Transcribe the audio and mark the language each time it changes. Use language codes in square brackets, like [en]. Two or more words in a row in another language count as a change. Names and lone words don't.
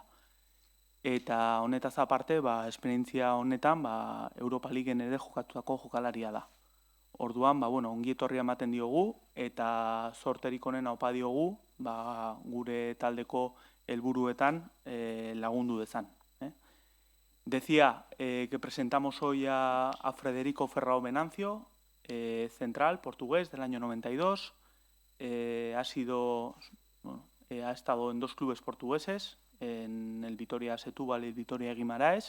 [eu] Eta honetaz aparte, esperientzia honetan Europa Liguen ere jokatutako jokalaria da. Orduan, ongi etorria ematen diogu, eta zorterik onena opa diogu, gure taldeko helburuetan lagundu dezan. [es] Decía que presentamos hoy a Frederico Ferrao Venancio, central, portugués, del año 92. Ha estado en dos clubes portugueses, en el Vitoria Setúbal y el Vitoria Guimaraes.